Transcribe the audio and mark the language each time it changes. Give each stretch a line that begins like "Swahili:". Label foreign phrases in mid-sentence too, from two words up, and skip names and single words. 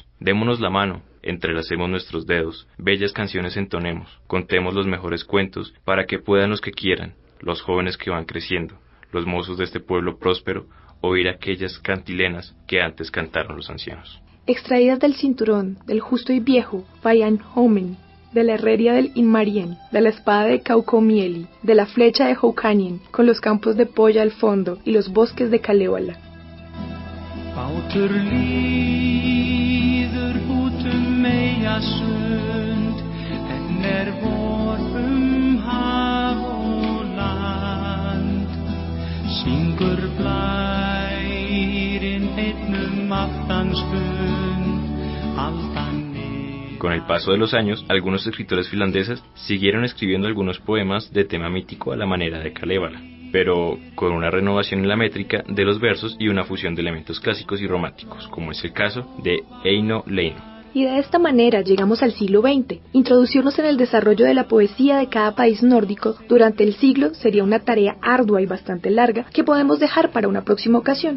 Spanish: Démonos la mano, entrelacemos nuestros dedos, bellas canciones entonemos, contemos los mejores cuentos, para que puedan los que quieran, los jóvenes que van creciendo, los mozos de este pueblo próspero, oír aquellas cantilenas que antes cantaron los ancianos. Extraídas del cinturón, del justo y viejo, Vayan Homen, de la herrería del Inmarien, de la espada de Kaukomieli, de la flecha de Houkanien, con los campos de Polla al fondo y los bosques de Kalevala.
Icelandic: Bátur líður út Meyjasund, en vor haf og land. Syngur blærinn einn aftansfund, aldan.
Spanish: Con el paso de los años, algunos escritores finlandeses siguieron escribiendo algunos poemas de tema mítico a la manera de Kalevala, pero con una renovación en la métrica de los versos y una fusión de elementos clásicos y románticos, como es el caso de Eino Leino. Y de esta manera llegamos al siglo XX. Introducirnos en el desarrollo de la poesía de cada país nórdico durante el siglo sería una tarea ardua y bastante larga que podemos dejar para una próxima ocasión.